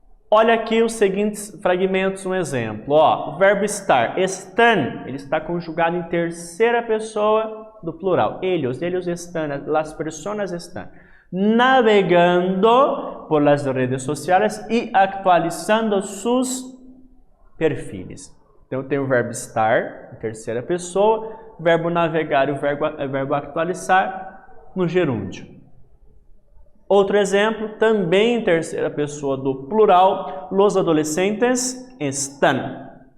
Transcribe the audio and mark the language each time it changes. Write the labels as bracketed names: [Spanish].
[Portuguese] Olha aqui os seguintes fragmentos, um exemplo. Ó, o verbo estar, estão, ele está conjugado em terceira pessoa do plural. [Spanish] Ellos están, las personas están navegando por las redes sociales y actualizando sus perfiles. [Portuguese] Então tem o verbo estar, em terceira pessoa, o verbo navegar e o verbo actualizar no gerúndio. Outro exemplo, também em terceira pessoa do plural, [Spanish] los adolescentes están.